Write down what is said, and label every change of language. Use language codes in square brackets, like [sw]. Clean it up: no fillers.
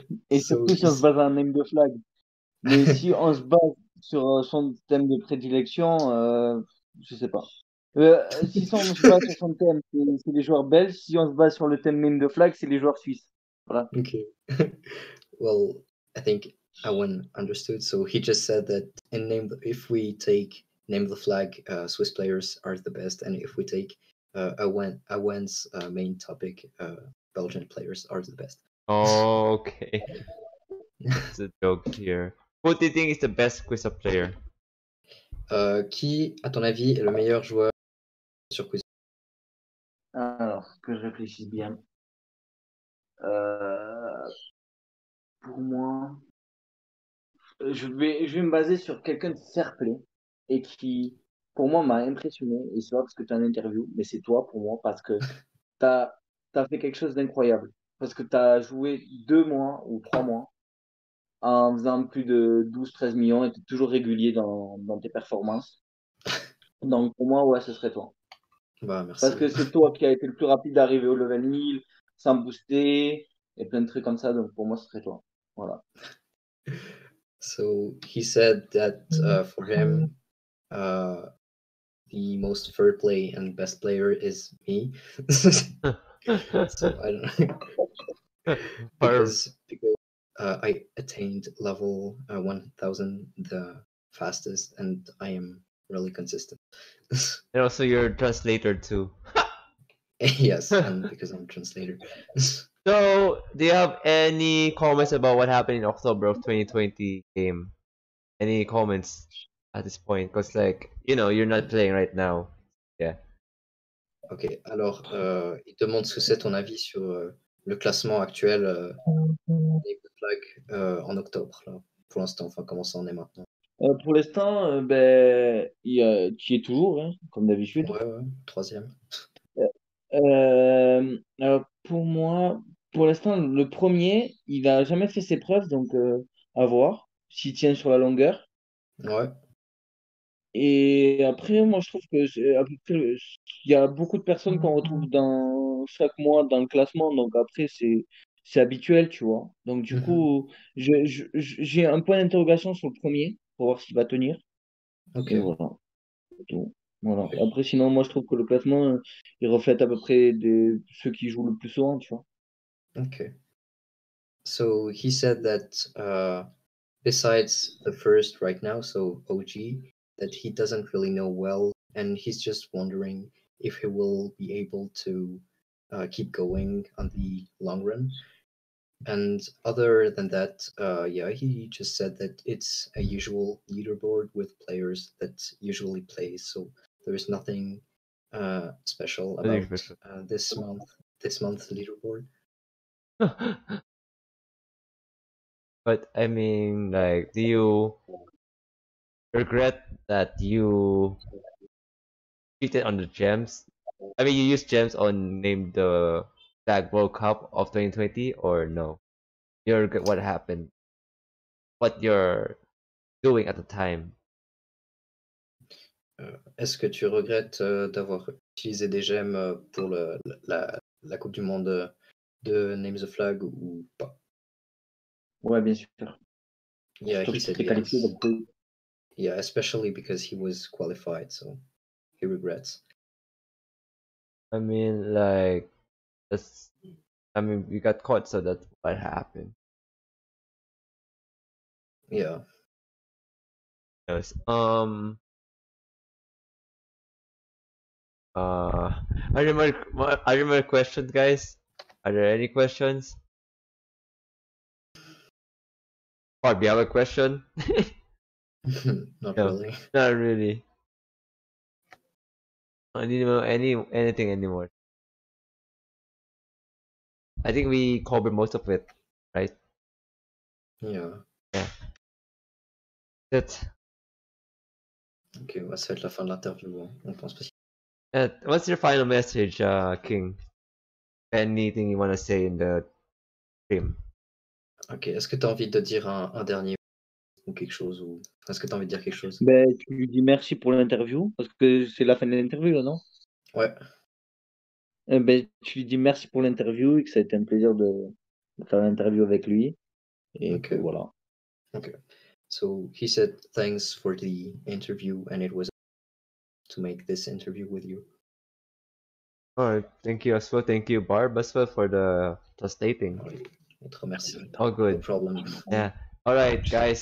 [fr] Et [en] So, [fr] surtout si on se base à un name de flag. Mais si on se base sur son thème de prédilection, je sais pas. Si on se base sur son thème, c'est les joueurs belges. Si on se base sur le thème name de flag, c'est les joueurs suisses. Voilà. [en] Okay. Well, I think Owen understood. So he just said that if we take name the flag, Swiss players are the best, and if we take Owen's main topic, Belgian players are the best. Okay. It's a joke here. Who do you think is the best quiz player? [fr] Qui, à ton avis, est le meilleur joueur sur quiz? Alors, que je réfléchisse bien. Pour moi, je vais me baser sur quelqu'un de fair play et qui, pour moi, m'a impressionné. Et c'est pas parce que tu as une interview, mais c'est toi pour moi parce que tu as fait quelque chose d'incroyable. Parce que tu as joué 2 mois ou 3 mois en faisant plus de 12-13 millions et tu es toujours régulier dans tes performances. Donc, pour moi, ouais, ce serait toi. Bah, merci. Parce que c'est toi qui a été le plus rapide d'arriver au level 1000 sans booster et plein de trucs comme ça. Donc, pour moi, ce serait toi. Voilà. [en] So he said that for him, the most fair play and best player is me. So I don't know. because I attained level 1000 the fastest, and I am really consistent. And also you're a translator too. Yes, and because I'm a translator. So, do you have any comments about what happened in October of 2020 game? Any comments at this point? Because like, you know, you're not playing right now. Yeah. [fr] Ok, alors il demande ce que c'est ton avis sur le classement actuel des flags en octobre, là, pour l'instant, enfin comment ça en est maintenant. Pour l'instant, ben, tu y es toujours, hein, comme d'habitude. Ouais, troisième. Alors pour moi, pour l'instant, le premier, il n'a jamais fait ses preuves, donc à voir s'il tient sur la longueur. Ouais. Et après, moi, je trouve que c'est à peu près, il y a beaucoup de personnes qu'on retrouve dans chaque mois dans le classement. Donc après, c'est habituel, tu vois. Donc du Mhm. coup, j'ai un point d'interrogation sur le premier pour voir s'il va tenir. Ok. Et voilà. C'est tout. Voilà. Ok. Après, sinon, moi, je trouve que le classement, il reflète à peu près ceux qui jouent le plus souvent, tu vois. [en] Okay. So he said that besides the first right now, so OG, that he doesn't really know well, and he's just wondering if he will be able to keep going on the long run. And other than that, yeah, he just said that it's a usual leaderboard with players that usually play. So there's nothing special Nothing about special. this month's leaderboard. But I mean, like, do you regret that you cheated on the gems? I mean, you used gems on name the Flag World Cup of 2020, or no? You regret what happened, what you're doing at the time. [fr] Est-ce que tu regrettes d'avoir utilisé des gemmes pour la Coupe du Monde de Name the Flag ou pas? Ouais, bien sûr. [en] Yeah, [fr] Surtout [en] he [fr] que tu [en] said [fr] t'es qualifié. [en] yes. [fr] Donc, [en] Yeah, especially because he was qualified, so he regrets. I mean, like, that's. I mean, we got caught, so that's what happened. Yeah. Yes. I remember questions, guys. Are there any questions? Or do you have a question? Not No, really. not really. I didn't know anything anymore. I think we covered most of it, right? Yeah. Yeah. That's [fr] Ok, ouais, ça va être la fin de l'interview, hein. On pense pas. [en] what's your final message, King? Anything you want to say in the stream? [fr] Ok, est-ce que tu as envie de dire un dernier ou quelque chose ou est-ce que tu as envie de dire quelque chose? ben, tu lui dis merci pour l'interview, parce que c'est la fin de l'interview, là, non? Ouais. Ben, tu lui dis merci pour l'interview et que ça a été un plaisir de faire l'interview avec lui. Et que Ok. voilà. [en] Okay. So he said thanks for the interview and it was to make this interview with you. Alright, thank you as well. Thank you, Barb, as well, for the translating. [fr] Ouais, on te remercie. [en] All No good. problem. Yeah. Alright, guys.